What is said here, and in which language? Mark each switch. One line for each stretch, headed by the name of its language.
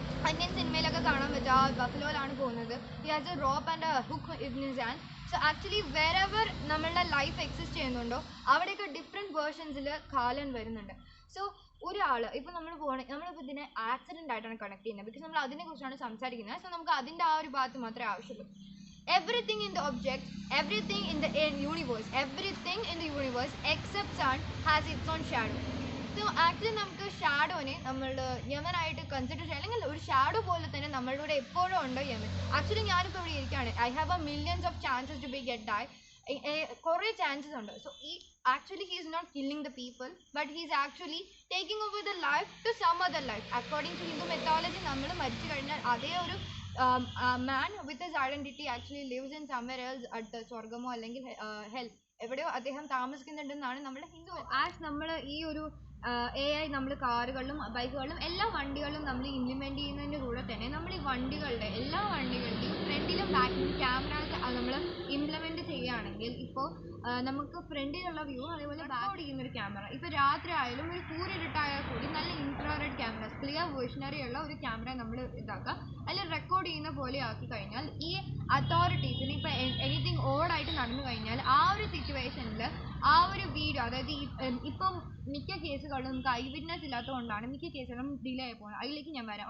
Malayalam: Indian സിനിമയിലൊക്കെ കാണാൻ പറ്റും, ആ ബഫലോയിലാണ് പോകുന്നത്.
English: He has a rope and a hook in his hand.
Malayalam: So actually wherever നമ്മളുടെ ലൈഫ് എക്സിസ്റ്റ് ചെയ്യുന്നുണ്ടോ അവിടെയൊക്കെ ഡിഫറെൻറ്റ് വേർഷൻസിൽ കാലൻ വരുന്നുണ്ട്. സോ ഒരാൾ ഇപ്പോൾ നമ്മളിപ്പോൾ ഇതിനെ ആക്സിഡൻ്റ് ആയിട്ടാണ് കണക്ട് ചെയ്യുന്നത്, ബിക്കോസ് നമ്മൾ അതിനെക്കുറിച്ചാണ് സംസാരിക്കുന്നത്. സോ നമുക്ക് അതിൻ്റെ ആ ഒരു ഭാഗത്ത് മാത്രമേ ആവശ്യമുള്ളൂ.
English: Everything in the object, everything in the universe, everything in the universe except sun has its own shadow. So actually
Malayalam: നമുക്ക് ഷാഡോനെ നമ്മളുടെ യമനായിട്ട് കൺസിഡർ ചെയ്യാം, അല്ലെങ്കിൽ ഒരു ഷാഡോ പോലെ തന്നെ നമ്മളുടെ കൂടെ എപ്പോഴും ഉണ്ട് യമൻ. ആക്ച്വലി ഞാനിപ്പോൾ ഇവിടെ ഇരിക്കുകയാണ്,
English: I have a millions of chances to be get die.
Malayalam: കുറേ ചാൻസസ് ഉണ്ട്.
English: So actually he is not killing the people, but he is actually taking over the life to some other life. According to Hindu mythology
Malayalam: നമ്മൾ മരിച്ചു കഴിഞ്ഞാൽ അതേ ഒരു
English: man with his identity actually lives in somewhere else at
Malayalam: സ്വർഗമോ അല്ലെങ്കിൽ hell എവിടെയോ അദ്ദേഹം താമസിക്കുന്നുണ്ടെന്നാണ് നമ്മുടെ Hindu. As നമ്മൾ ഈ ഒരു AI നമ്മൾ കാറുകളിലും ബൈക്കുകളിലും എല്ലാ വണ്ടികളിലും നമ്മൾ ഇംപ്ലിമെൻറ്റ് ചെയ്യുന്നതിൻ്റെ കൂടെ തന്നെ നമ്മൾ ഈ എല്ലാ വണ്ടികളുടെയും ഫ്രണ്ടിലും ബാക്കിലും ക്യാമറാസ് നമ്മൾ ഇംപ്ലിമെൻറ്റ് ചെയ്യുകയാണെങ്കിൽ ഇപ്പോൾ നമുക്ക് ഫ്രണ്ടിലുള്ള വ്യൂ, അതേപോലെ ബാക്ക് ചെയ്യുന്നൊരു ക്യാമറ, ഇപ്പോൾ രാത്രി ആയാലും ഒരു കൂരിരുട്ടായാൽ കൂടി നല്ല ഇൻഫ്രാറെഡ് ക്യാമറാസ്, ക്ലിയർ വേർഷനറി ഉള്ള ഒരു ക്യാമറ നമ്മൾ ഇതാക്കുക, അതിൽ റെക്കോർഡ് ചെയ്യുന്ന പോലെ ആക്കി കഴിഞ്ഞാൽ ഈ അതോറിറ്റീസിന് ഇപ്പോൾ എനിത്തിങ് ഓടായിട്ട് നടന്നു കഴിഞ്ഞാൽ ആ ഒരു സിറ്റുവേഷനിൽ ആ ഒരു വീഡിയോ, അതായത് ഇപ്പം മിക്ക കേസുകളും നമുക്ക് ഐ വിറ്റ്നസ് ഇല്ലാത്തതുകൊണ്ടാണ് മിക്ക കേസുകളും ഡിലേ ആയി പോകുന്നത്. അതിലേക്ക് ഞാൻ വരാം.